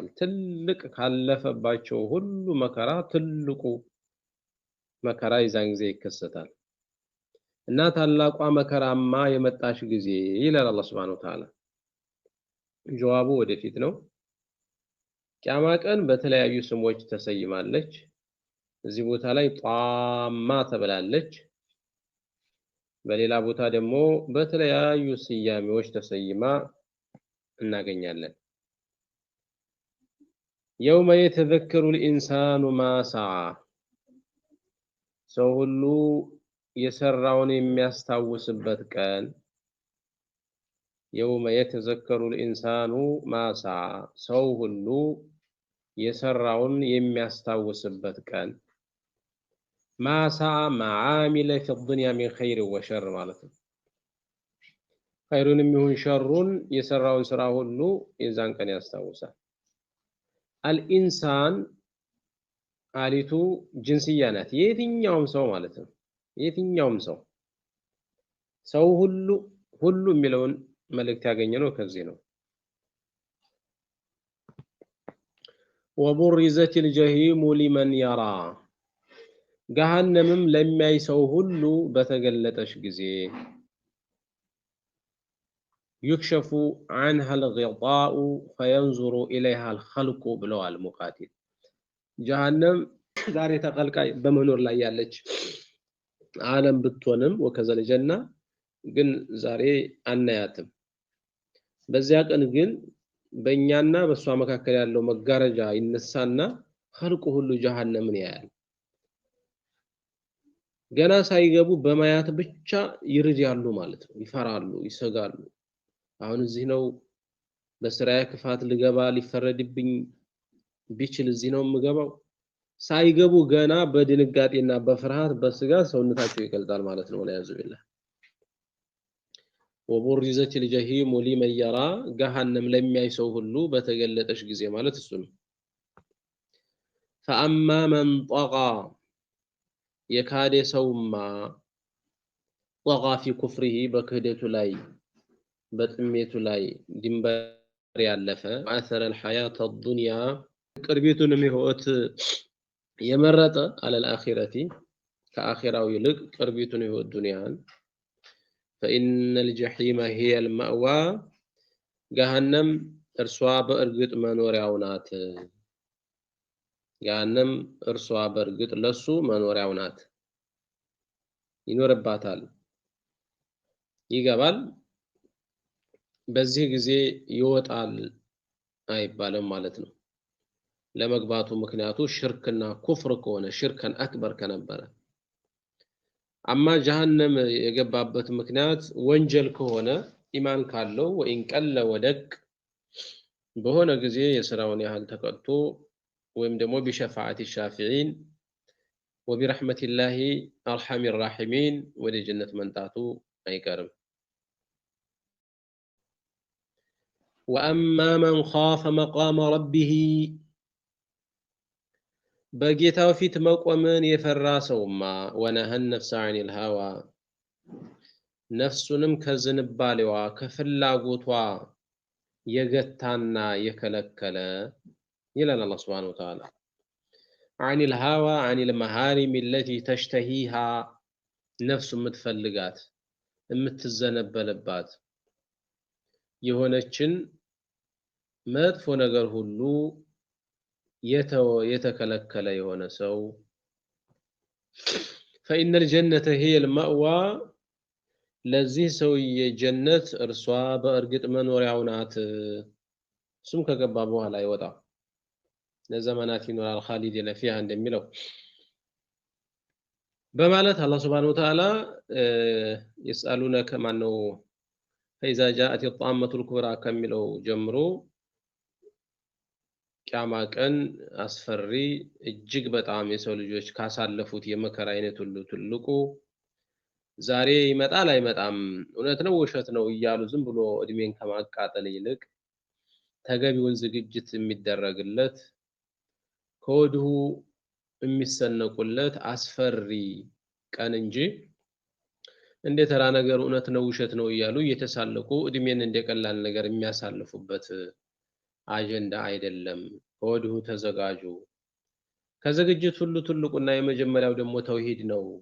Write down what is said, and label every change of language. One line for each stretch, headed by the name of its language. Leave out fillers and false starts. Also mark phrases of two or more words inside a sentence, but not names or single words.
Amharic: ትልቅ ካለፈባቸው ሁሉ መከራ ትልቁ መከራ ይዛን ጊዜ ይከሰታል እና ታላቋ መከራማ የመጣሽ ጊዜ ይላል አላህ
Arabic: سبحانه وتعالى
Amharic: ጀዋቡ ወደፊት ነው ቂያማ ቀን በተለያዩ ስሞች ተሰይማለች እዚህ ቦታ ላይ ጣማ ተብላለች በሌላ ቦታ ደግሞ በተለያዩ ስያሜዎች ተሰይማ እናገኛለን
Arabic: يوم يتذكر الإنسان ما سعى
Amharic: ሰው ሁሉ የሰራውን የሚያስታውስበት ቀን
Arabic: يوم يتذكر الإنسان ما سعى
Amharic: ሰው ሁሉ የሰራውን የሚያስታውስበት ቀን
Arabic: ما سعى ما عامل في الدنيا من خير وشر
Amharic: ማለት ነው خيرንም ይሁን ሸሩን የሰራውን ስራ ሁሉ የዛን ቀን ያስታውሳል الإنسان አሊቱ ጅንስያ ናት የትኛውም ሰው ማለት ነው የትኛውም ሰው ሁሉ የሚለውን መልእክት ያገኘነው ከዚህ ነው
Arabic: وبرزت الجحيم لمن يرى
Amharic: ገሃነምም ለሚያይ ሰው ሁሉ በተገለጠሽ ጊዜ يكشف
Arabic: عنها الغطاء فينظر إليها الخلق
Amharic: ብለዋል ሙቃቲል ጀሃነም ዛሬ ተቀልቃይ በመኖር ላይ ያለች ዓለም ብትሆንም
Arabic: وكذلك الجنة
Amharic: ግን ዛሬ አናያትም በዚያ ቀን ግን በእኛና በሷ መካከል ያለው መጋረጃ ይነሳና خلق ሁሉ ጀሃነምን ያያል ገና ሳይገቡ በማያት ብቻ ይርጃሉ ማለት ነው ይፈራሉ ይሰጋሉ አሁን እዚህ ነው በስራዬ ክፋት ልገባ ሊፈረድብኝ ቢችል እዚህ ነው የምገባው ሳይገቡ ገና በድንጋጤና በፍርሃት በስጋት ሰውነታቸው ይቀልጣል ማለት ነው
Arabic: والله بالله وبرزت الجحيم لمن يرى جهنم
Amharic: ለሚያይ ሰው ሁሉ በተገለጠሽ ጊዜ ማለት እሱ ነው
Arabic: فأما من طغى
Amharic: የካደ ሰውማ
Arabic: طغى في كفره
Amharic: በክህደቱ ላይ በጥሜቱ ላይ ድንበር ያለፈ
Arabic: آثر الحياة الدنيا
Amharic: ቅርቢቱንም ህይወት የመረጠ
Arabic: على الآخرة
Amharic: ከአኺራው ይልቅ ቅርቢቱን ህይወት ዱንያን
Arabic: فإن الجحيم هي المأوى جهنم
Amharic: እርሷ በእርግጥ መኖሪያው ናት جهنم እርሷ በእርግጥ ለሱ መኖሪያው ናት ይኖርባታል ይገባል በዚህ ጊዜ ይወጣል አይባልም ማለት ነው ለመግባቱ ምክንያቱ ሽርክና ኩፍር ከሆነ
Arabic: شرك أكبر
Amharic: ከነበረ አማ ጀሃነም የገባበት ምክንያት ወንጀል ከሆነ ኢማን ካለው ወይን ቀለ ወደቅ በሆነ ጊዜ የሥራውን ያህል ተቀጥቶ ወይም ደግሞ
Arabic: بشفاعة الشافعين وبرحمة الله أرحم الراحمين
Amharic: ወደ ጀነት መንጣቱ አይቀርም
Arabic: وأما من خاف مقام ربه
Amharic: በጌታው ፊት መቆምን የፈራ ሰውማ
Arabic: ወነሀ النفس عن الهوى
Amharic: ነፍሱንም ከዝንባሌዋ ከፍላጎቷ የገታና የከለከለ ይላል አላህ
Arabic: سبحانه وتعالى عن الهوى عن المحارم التي تشتهيها
Amharic: ነፍሱ የምትፈልጋት የምትዘነበለባት የሆነችን መጥፎ ነገር ሁሉ የተከለከለ የሆነ ሰው
Arabic: فإن الجنة هي المأوى
Amharic: ለዚህ ሰውዬ ጀነት እርሷ በእርግጥ መኖሪያው ናት እሱም ከገባ በኋላ ይወጣ ለዘመናት ይኖራል
Arabic: خالدين فيها
Amharic: እንደሚለው በማለት አላህ
Arabic: سبحانه وتعالى
Amharic: يسألونك ማነው
Arabic: فإذا جاءت الطامة الكبرى
Amharic: ከሚለው ጀምሮ ቂያማ ቀን አስፈሪ እጅግ በጣም የሰው ልጆች ካሳለፉት የመከራ አይነት ሁሉ ትልቁ ዛሬ ይመጣል አይመጣም እውነት ነው ውሸት ነው እያሉ ዝም ብሎ እድሜን ከማቃጠል ይልቅ ተገቢውን ዝግጅት የሚደረግለት ከወዲሁ የሚሰነቁለት አስፈሪ ቀን እንጂ እንደ ተራ ነገር እውነት ነው ውሸት ነው እያሉ እየተሳለቁ እድሜን እንደቀላል ነገር የሚያሳልፉበት አጀንዳ አይደለም ከወዲሁ ተዘጋጁ ከዝግጅት ሁሉ ትልቁና የመጀመሪያው ደግሞ ተውሂድ ነው